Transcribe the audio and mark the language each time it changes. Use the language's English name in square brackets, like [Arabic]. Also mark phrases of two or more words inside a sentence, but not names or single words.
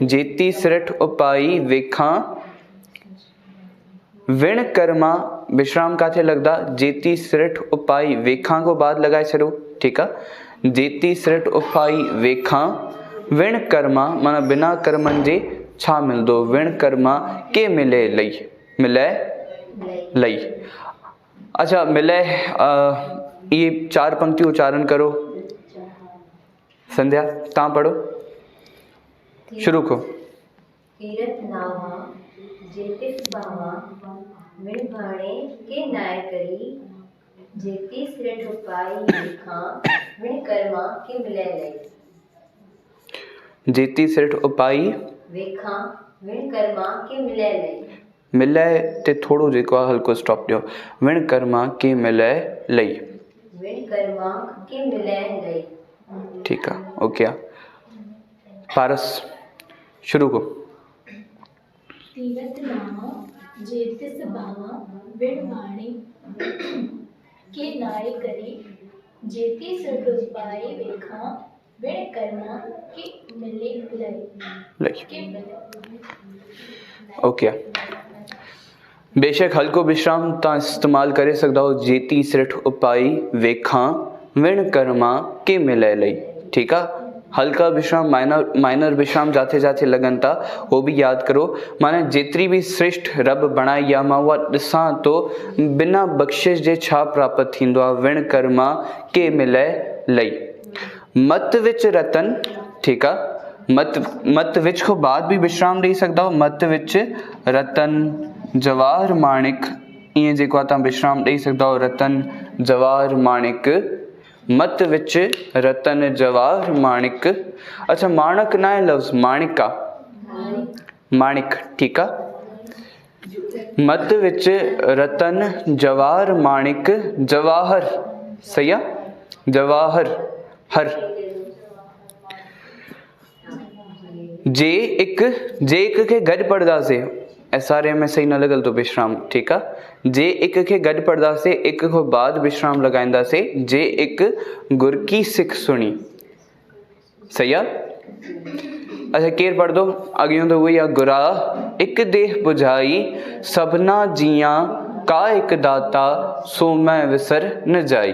[Punjabi] ਜੇਤੀ ਸ੍ਰਿਠ ਉਪਾਈ ਵੇਖਾ ਵਿਣ ਕਰਮਾ, [Sindhi] विश्राम काथे लगदा, [Punjabi] ਜੇਤੀ ਸ੍ਰਿਠ ਉਪਾਈ ਵੇਖਾ [Sindhi] को बाद लगाए छो, [Hindi] ठीक है। [Punjabi] ਜੇਤੀ ਸ੍ਰਿਠ ਉਪਾਈ ਵੇਖਾ ਵਿਣ ਕਰਮਾ [Sindhi] माना बिना कर्मन जे छा मिलदो, [Punjabi] ਵਿਣ ਕਰਮਾ ਕੇ ਮਿਲੈ ਲਈ, ਮਿਲੈ ਲਈ। [Hindi] अच्छा मिले, ये 4 पंक्ति उच्चारण करो। [Sindhi] संध्या तव्हां पढ़ो, शुरू को। [Punjabi] ਤੀਰਥ ਨਾਵਾ ਜੇਤਿਸ ਪਾਵਾ ਵਿਣ ਬਾਣੇ ਕੇ ਨਾਇ ਕਰੀ। ਜੇਤੀ ਸ੍ਰਿਠ ਉਪਾਈ ਵੇਖਾ ਵਿਣ ਕਰਮਾ ਕੇ ਮਿਲੈ ਲਈ। ਜੇਤੀ ਸ੍ਰਿਠ ਉਪਾਈ ਵੇਖਾ ਵਿਣ ਕਰਮਾ ਕੇ ਮਿਲੈ ਲਈ। [Sindhi] मिले ते थोड़ो जेको आहे हल्को स्टॉप ॾियो। [Punjabi] ਵਿਣ ਕਰਮਾ ਕੇ ਮਿਲੈ ਲਈ। ਵਿਣ ਕਰਮਾ ਕੇ ਮਿਲੈ ਲਈ। [Hindi] ठीक है, [Sindhi] ओके। पारस शुरू को। [Punjabi] ਤੀਰਥ ਨਾਵਾ ਜੇਤਿਸ ਭਾਵਾ ਵਿਣ ਬਾਣੇ ਕੇ ਨਾਏ ਕਰੀ। ਜੇਤੀ ਸ੍ਰਿਠ ਉਪਾਈ ਵੇਖਾ ਵਿਣ ਕਰਮਾ ਕੇ ਮਿਲੈ ਲਈ। [Sindhi] ओके। बेशक हल्को विश्राम तव्हां इस्तेमाल करे सघंदा हो। [Punjabi] ਜੇਤੀ ਸ੍ਰਿਠ ਉਪਾਈ ਵੇਖਾ ਵਿਣ ਕਰਮਾ ਕੇ ਮਿਲੈ ਲਈ, [Hindi] ठीक है। हल्का विश्राम माइनर विश्राम जाते जाते लगन था, वो भी याद करो। [Sindhi] माना जेतरी भी श्रेष्ठ रब बणाई आहे मां उहा ॾिसां तो बिना बख़्शिश जे छा प्राप्त थींदो आहे, [Punjabi] ਵਿਣ ਕਰਮਾ ਕੇ ਮਿਲੈ ਲਈ। ਮਤ ਵਿਚ ਰਤਨ, [Sindhi] ठीक आहे। [Punjabi] मत विच [Sindhi] को बाद भी विश्राम ॾेई सघंदा हो। [Punjabi] ਮਤ ਵਿਚ ਰਤਨ ਜਵਾਹਰ ਮਾਣਿਕ, [Sindhi] ईअं जेको आहे तव्हां विश्राम ॾेई सघंदा हो। [Punjabi] ਰਤਨ ਜਵਾਹਰ ਮਾਣਿਕ, ਮਤ ਵਿਚ ਰਤਨ ਜਵਾਹਰ ਮਾਣਿਕ। [Sindhi] अच्छा माणक ना है लफ्ज़, माणिक आहे, माणिक, ठीक आहे। [Punjabi] ਮਤ ਵਿਚ ਰਤਨ ਜਵਾਹਰ ਮਾਣਿਕ ਜਵਾਹਰ, [Sindhi] सही आहे, [Punjabi] ਜਵਾਹਰ ਹਰ। [Sindhi] जे एक के गॾु पढ़ंदासीं, SRA में सही न लॻल तो विश्राम, ठीक आहे। जे एक के गॾु पढ़ंदासीं, एक को बाद विश्राम लगाईंदासीं। [Punjabi] ਜੇ ਏਕ ਗੁਰ ਕੀ ਸਿਖ ਸੁਣੀ, [Sindhi] सही आहे। अच्छा केरु पढ़ंदो, अॻियों तो उहो ई आहे। [Punjabi] ਗੁਰਾ ਏਕ ਦੇਹ ਬੁਝਾਈ ਸਭਨਾ ਜੀਆ ਕਾ ਏਕ ਦਾਤਾ ਸੋ ਮੈਂ ਵਿਸਰ ਨ ਜਾਈ।